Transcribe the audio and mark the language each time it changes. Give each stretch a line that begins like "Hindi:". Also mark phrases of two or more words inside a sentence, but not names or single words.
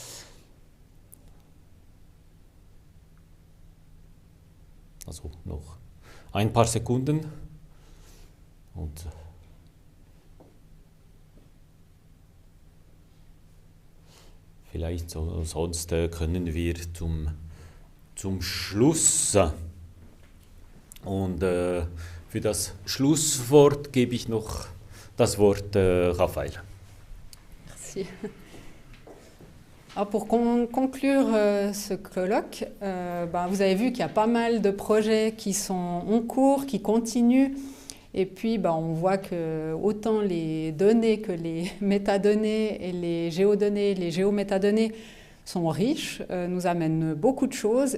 German: Also noch ein paar Sekunden und vielleicht sonst können wir zum Schluss und für das Schlusswort gebe ich noch das Wort Raphaël.
French: Merci. Alors pour conclure ce colloque, vous avez vu qu'il y a pas mal de projets qui sont en cours, qui continuent. Et puis on voit que autant les données que les métadonnées et les géodonnées, les géométadonnées sont riches, nous amènent beaucoup de choses.